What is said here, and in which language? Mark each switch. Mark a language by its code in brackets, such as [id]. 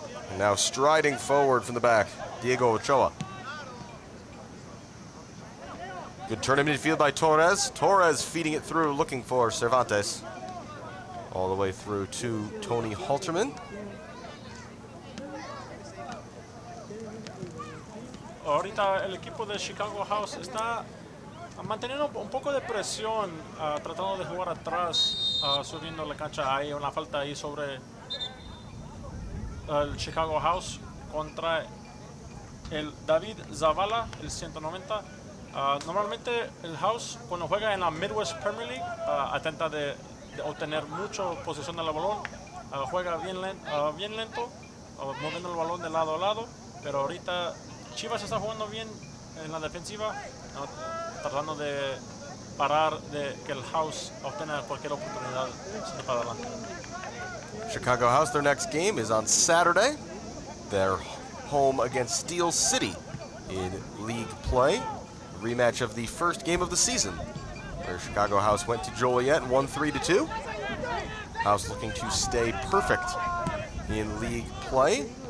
[en] And now striding forward from the back, Diego Ochoa. Good turn in midfield by Torres. Torres feeding it through, looking for Cervantes. All the way through to Tony Halterman. [es] Ahorita el equipo de Chicago House está manteniendo un poco de presión, tratando de jugar atrás, subiendo la cancha. Hay una falta ahí sobre el Chicago House contra el David Zavala, el 190. Normalmente el House, cuando juega en la Midwest Premier League, atenta de obtener mucha posesión del balón, juega bien lento, moviendo el balón de lado a lado, pero ahorita Chivas está jugando bien en la defensiva, tratando de parar de que el House obtenga cualquier oportunidad de para adelante. [en] Chicago House, their next game is on Saturday. They're home against Steel City in league play. Rematch of the first game of the season, where Chicago House went to Joliet and won 3-2. House looking to stay perfect in league play.